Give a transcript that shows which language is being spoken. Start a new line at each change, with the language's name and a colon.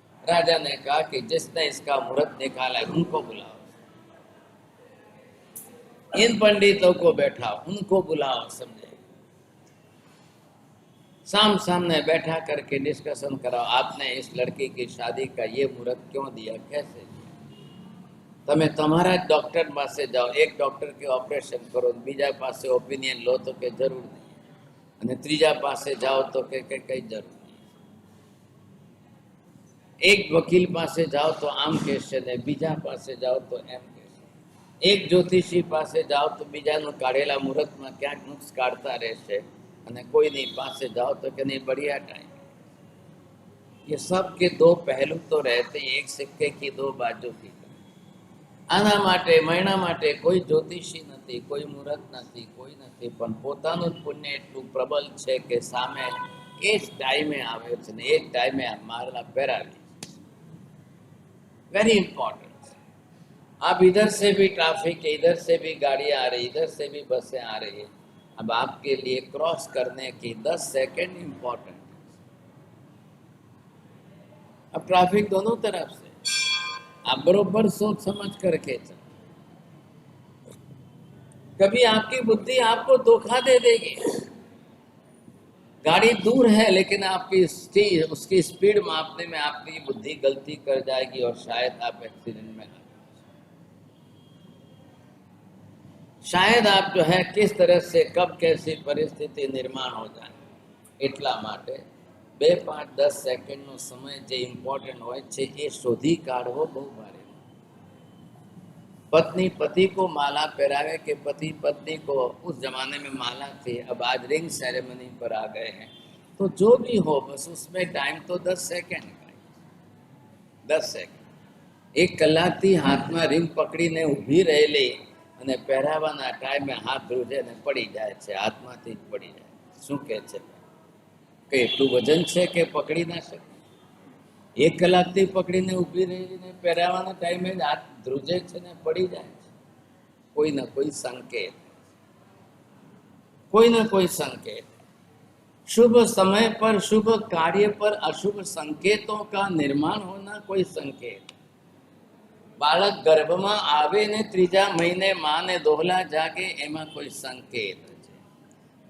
Hindi: राजा ने कहा कि जिसने इसका मुहूर्त निकाला उनको बुलाओ, इन पंडितों को बैठाओ, उनको बुलाओ, समझे, सामने बैठा करके डिस्कशन कराओ। आपने इस लड़की की शादी का ये मुहूर्त क्यों दिया, कैसे दिया?
Gujarati: તમે તમારા જ ડોક્ટર પાસે જાઓ, એક ડોક્ટર કે ઓપરેશન કરો, બીજા પાસે ઓપિનિયન લો તો કે જરૂર નહીં, અને ત્રીજા પાસે જાઓ તો કે કઈ જરૂર નહીં। એક વકીલ પાસે જાઓ તો આમ કહેશે ને બીજા પાસે જાઓ તો એમ કહેશે, એક જ્યોતિષી પાસે જાઓ તો બીજાનું કાઢેલા મુહૂર્તમાં ક્યાંક નુક્સ કાઢતા રહેશે, અને કોઈની પાસે જાઓ તો કે નહીં બઢિયા ટાઈમ।
Hindi: ये सब के दो पहलू तो रहते, एक सिक्के की दो बाजू की।
Gujarati: આના માટે મહિના માટે કોઈ જ્યોતિષી નથી, કોઈ મુહૂર્ત નથી, કોઈ નથી, પણ પોતાનું પુણ્ય એટલું પ્રબલ છે કે સામે એ જ ટાઈમે આવે છે ને એ જ ટાઈમે મારલા પહેરાવી।
English: Very important.
Hindi: आप इधर से भी ट्रैफिक है, इधर से भी गाड़ियां आ रही, इधर से भी बसें आ रही है, अब आपके लिए क्रॉस करने की 10 सेकंड इंपॉर्टेंट। अब ट्रैफिक दोनों तरफ से, आप बरोबर सोच समझ करके चल। कभी आपकी बुद्धि आपको धोखा दे देगी। गाड़ी दूर है लेकिन आपकी उसकी स्पीड मापने में आपकी बुद्धि गलती कर जाएगी और शायद आप एक्सीडेंट में आ जाए। शायद आप जो है किस तरह से कब कैसी परिस्थिति निर्माण हो जाए।
Gujarati: એટલા માટે 2-5-10 સેકન્ડનો સમય જે ઇમ્પોર્ટન્ટ હોય છે એ શોધી કાઢવો બહુ ભારે।
Hindi: पत्नी पति को माला पहरावे कि पति पत्नी को, उस जमाने में माला थी, अब आज रिंग सेरेमनी पर आ गए हैं, तो जो भी हो बस उसमें टाइम तो 10 सेकंड का, 10 सेकंड।
Gujarati: 1 કલાકથી હાથમાં રિંગ પકડીને ઊભી રહેલી અને પહેરાવાના ટાઈમે હાથ ધ્રુજે ને પડી જાય છે, હાથમાંથી જ પડી જાય। શું કહે છે કે એટલું વજન છે કે પકડી ના શકે? 1 કલાકથી પકડીને ઊભી રહીને પહેરાવાના ટાઈમે જ હાથ ધ્રુજે છે ને પડી જાય છે।
Hindi: कोई ना कोई संकेत, कोई ना कोई संकेत। शुभ समय पर, शुभ कार्य पर अशुभ संकेतों का निर्माण होना कोई संकेत। बालक गर्भ में आवे ने
Gujarati: 3જા મહિને
Hindi: मां ने दोहला जागे एमा कोई संकेत है।